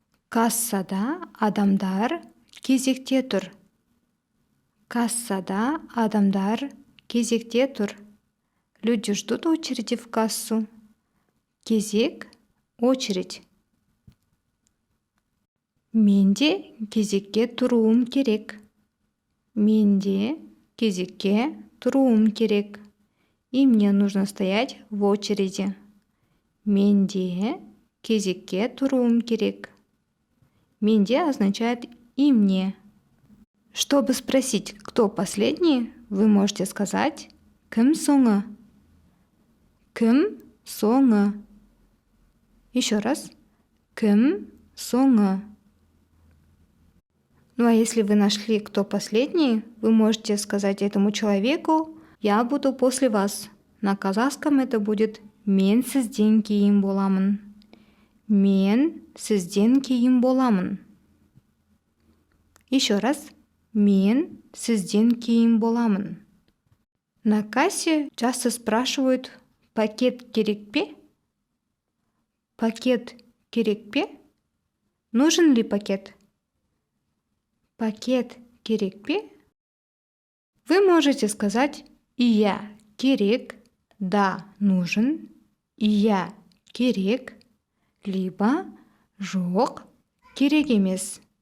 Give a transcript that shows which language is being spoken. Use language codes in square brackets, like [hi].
[kk] Кассада адамдар кезекте тұр. Кассада адамдар кезекте тұр. [ru] Люди ждут очереди в кассу. [kk] Кезек, очередь. Менде кезекке тұруым керек. Менде кезекке тұруым керек. [ru] И мне нужно стоять в очереди. [kk] Менде кезекке тұруым керек. [ru] Менде означает и мне. Чтобы спросить, кто последний, вы можете сказать [kk] кім соңы. Кім соңы. [ru] Еще раз. [kk] Кім соңы. [ru] Ну а если вы нашли, кто последний, вы можете сказать этому человеку: я буду после вас. На казахском это будет [kk] мен сізден кейін боламын. Мен сізден кейін боламын. [ru] Еще раз. [kk] Мен сізден кейін боламын. [ru] На кассе часто спрашивают: [kk] пакет керек пе? Пакет керек пе? [ru] Нужен ли пакет? [kk] Пакет керек пе? [ru] Вы можете сказать [kk] «Иә керек», [ru] «Да, нужен», [kk] «Иә керек», либо «Жоқ, керек емес».